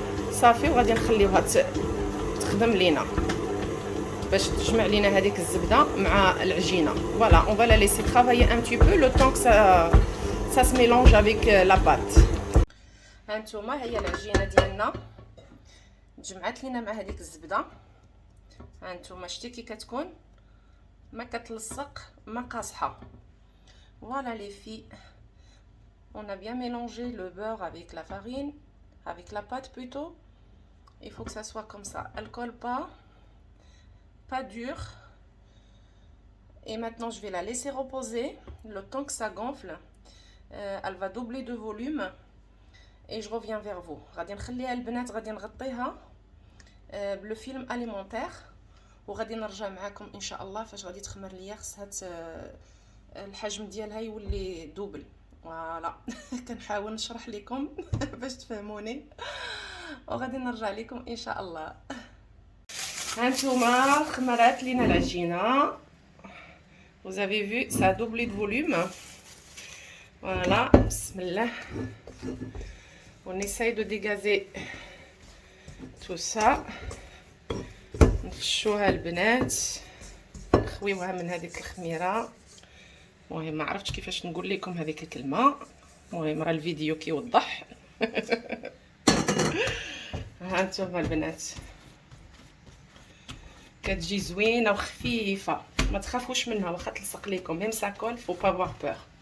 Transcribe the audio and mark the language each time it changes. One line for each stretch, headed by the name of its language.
Arabic: صافي وغادي نخليوها تخدم لينا باش تجمع لينا هذيك الزبده مع العجينه.
French: فوالا on va la laisser travailler un petit peu le temps que ça se mélange avec la pâte.
Arabic: هانتوما هي العجينه ديالنا تجمعت لينا مع هذيك الزبده. هانتوما شتي كي كتكون ما كتلصق ما قاصحه.
French: Voilà les filles, on a bien mélangé le beurre avec la farine, avec la pâte plutôt. Il faut que ça soit comme ça, elle colle pas dur. Et maintenant je vais la laisser reposer le temps que ça gonfle. Elle va doubler de volume et je reviens vers vous.
Arabic: غادي نخليها البنات غادي نغطيها بالفيلم اليمونتير وغادي نرجع معكم ان شاء الله فاش غادي تخمر ليا. خصها الحجم ديالها يولي دوبل. فوالا كنحاول نشرح لكم باش تفهموني وغادي نرجع لكم ان شاء الله. هانتوما خمرات لينا العجينه.
French: Vous avez vu, ça a doublé de volume. Voilà, bismillah. On essaye de dégazer tout ça.
Arabic: نفشوها البنات نخويوها من هذيك الخميره. المهم ما عرفتش كيفاش نقول لكم هذيك الكلمه. المهم راه الفيديو كيوضح. ها انتم البنات كتجي زوينه وخفيفه ما تخافوش منها واخا تلصق لكم
French: ميم ساكول فو با افوار بور.